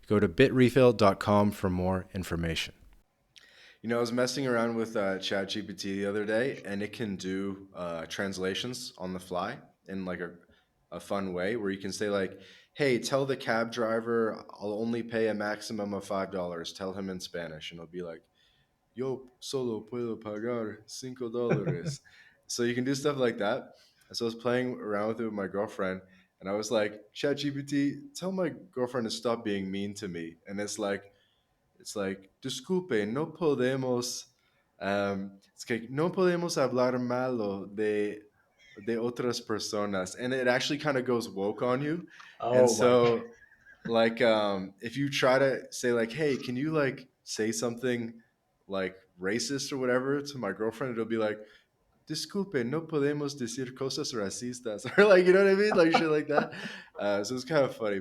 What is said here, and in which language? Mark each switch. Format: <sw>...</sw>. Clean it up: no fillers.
<en>Go to bitrefill.com for more information. You know, I was messing around with ChatGPT the other day, and it can do translations on the fly in like a fun way where you can say like, "Hey, tell the cab driver I'll only pay a maximum of $5." Tell him in Spanish, and it'll be like,</en> <es>"Yo solo puedo pagar $5."</es> <en>So you can do stuff like that. And so I was playing around with it with my girlfriend, and I was like, "ChatGPT, tell my girlfriend to stop being mean to me." And it's like,</en> <es>disculpe, no podemos, es que no podemos hablar malo de otras personas.</es> <en>And it actually kind of goes woke on you. And Oh my. so, like, if you try to say, like, hey, can you, like, say something, like, racist or whatever to my girlfriend, it'll be like,</en> <es>disculpe, no podemos decir cosas racistas.</es> <en>Or, like, you know what I mean? Like, shit like that. So it's kind of funny.</en>